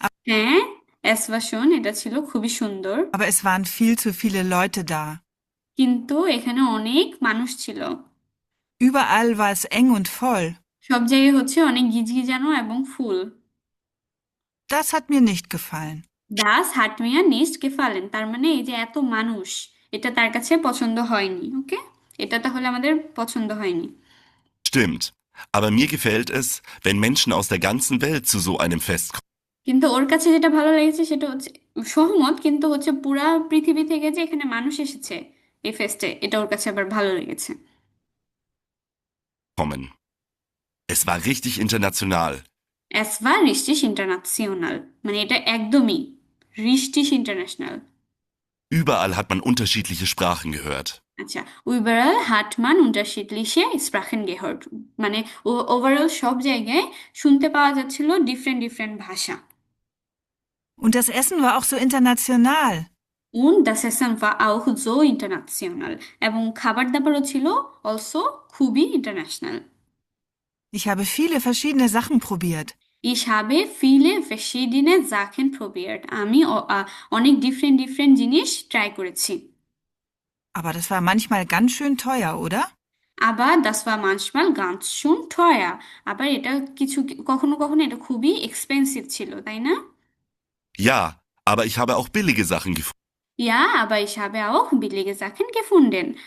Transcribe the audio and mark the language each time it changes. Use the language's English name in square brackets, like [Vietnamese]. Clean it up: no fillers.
[Bangla] হ্যাঁ, [German] es war schön, [Bangla] এটা ছিল খুবই সুন্দর, [German] aber es waren viel zu viele Leute da. [Bangla] কিন্তু এখানে অনেক মানুষ ছিল। [German] Überall war es eng und voll. [Bangla] সব জায়গায় হচ্ছে অনেক গিজগিজানো এবং ফুল। [German] Das hat mir nicht gefallen. Das hat mir nicht gefallen, [Bangla] তার মানে এই যে এত মানুষ, এটা তার কাছে পছন্দ হয়নি। ওকে, এটা তাহলে আমাদের পছন্দ হয়নি। [German] Stimmt. Aber mir gefällt es, wenn Menschen aus der ganzen Welt zu so einem Fest kommen. [Bangla] কিন্তু ওর কাছে যেটা ভালো লেগেছে সেটা হচ্ছে, সহমত, কিন্তু হচ্ছে পুরা পৃথিবী থেকে যে এখানে মানুষ এসেছে এই ফেস্টে, এটা ওর কাছে আবার ভালো লেগেছে। [German] Es war richtig international. Es war richtig international, [Bangla] মানে এটা একদমই [German] richtig international। Überall hat man unterschiedliche Sprachen gehört. [Bangla] আচ্ছা, [German] überall hat man unterschiedliche Sprachen gehört, [Bangla] মানে ওভারঅল সব জায়গায় শুনতে পাওয়া যাচ্ছিল ডিফারেন্ট ডিফারেন্ট ভাষা। [German] Und das Essen war auch so international. Und das Essen war auch so international, [Bangla] এবং খাবার দাবারও ছিল অলসো খুবই international. [German] Ich habe viele verschiedene Sachen probiert. Ich habe viele verschiedene Sachen probiert. [Bangla] আমি অনেক ডিফারেন্ট ডিফারেন্ট জিনিস try করেছি। [German] Aber das war manchmal ganz schön teuer, oder? আবার das war manchmal ganz schön teuer। [Bangla] আবার এটা কিছু কখনো কখনো এটা খুবই এক্সপেন্সিভ ছিল, তাই না? [German] Ja, aber ich habe auch billige Sachen Ja, aber ich habe auch billige Sachen gefunden।